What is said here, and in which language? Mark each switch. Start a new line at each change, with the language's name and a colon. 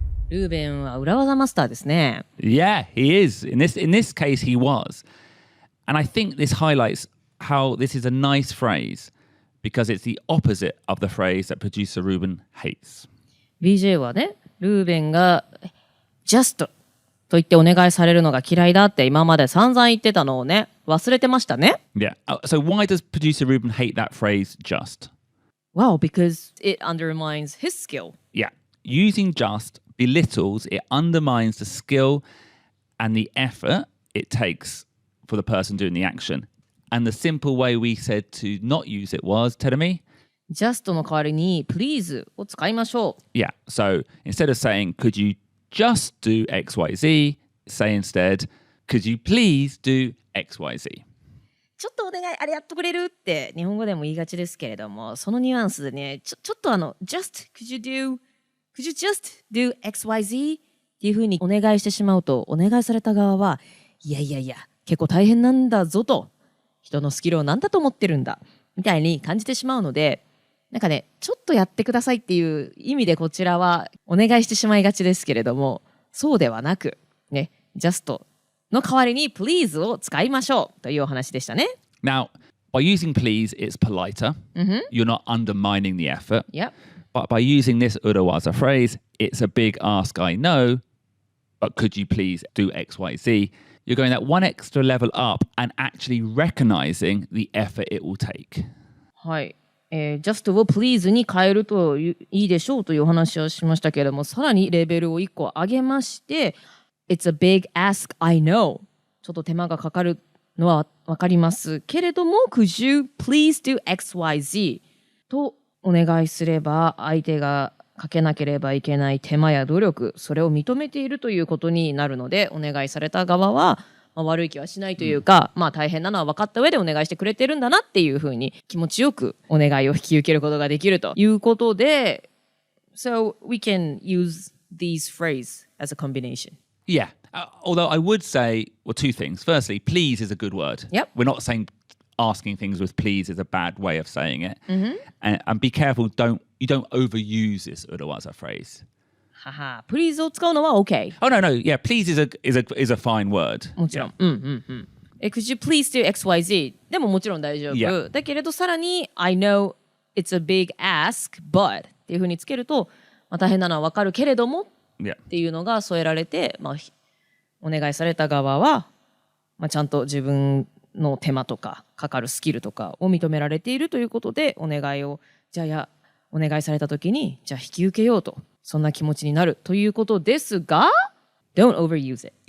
Japanese: ルーベンは裏技マスターですね。
English: Yeah, he is. In this case, he was. And I think this highlights how this is a nice phrase because it's the opposite of the phrase that producer Ruben hates.
Japanese: BJ はね、ルーベンが just と言ってお願いされるのが嫌いだって今まで散々言ってたのをね、忘れてましたね。
English: Yeah. So why does producer Ruben hate that phrase just? Well, because it undermines his skill. Yeah. Using just belittles, it undermines the skill and the effort it takes for the person doing the action. And the simple way we said to not use it was, Terumi?
Japanese: just の代わりに please を使いましょう。
English: Yeah. So instead of saying, could you just do XYZ, say instead, could you please do XYZ?
Japanese: ちょっとお願いあれやっとくれるって日本語でも言いがちですけれども、そのニュアンスでね、ちょっと just could you just do XYZ っていうふうにお願いしてしまうと、お願いされた側はいや結構大変なんだぞと、人のスキルを何だと思ってるんだみたいに感じてしまうので、なんかね、ちょっとやってくださいっていう意味でこちらはお願いしてしまいがちですけれども、そうではなくね、just の代わりに please を使いましょうというお話でしたね。
English: Now, by using please, it's politer. You're not undermining the effort. Yep. But by using this urawaza phrase, it's a big ask, I know, but could you please do XYZ? You're going that one extra level up and actually recognizing the effort it will take.
Japanese: はい。 just を please に変えるといいでしょうというお話をしましたけれども、さらにレベルを1個上げまして、 It's a big ask, I know. ちょっと手間がかかるのはわかりますけれども、 Could you please do XYZ? とお願いすれば、相手がかけなければいけない手間や努力、それを認めているということになるので、お願いされた側は悪い気はしないというか、大変なのは分かった上でお願いしてくれてるんだなっていうふうに気持ちよくお願いを引き受けることができるということで、 So we can use these phrases as a combination.
English: Yeah. Although I would say, well, two things. Firstly, please is a good word. Yep. We're not saying asking things with please is a bad way of saying it. And be careful, you don't overuse this urawaza phrase.
Japanese: はは、please を使うのは OK。
English: Oh, no. Yeah, please is a fine word.
Japanese: もちろん。 Could you please do XYZ? でももちろん大丈夫。
English: Yeah.
Japanese: だけれどさらに I know it's a big ask, but っていうふうにつけると、大変なのは分かるけれどもっていうのが添えられて、お願いされた側は、ちゃんと自分の手間とかかかるスキルとかを認められているということで、お願いされた時にじゃあ引き受けようと、そんな気持ちになるということですが、 Don't overuse it.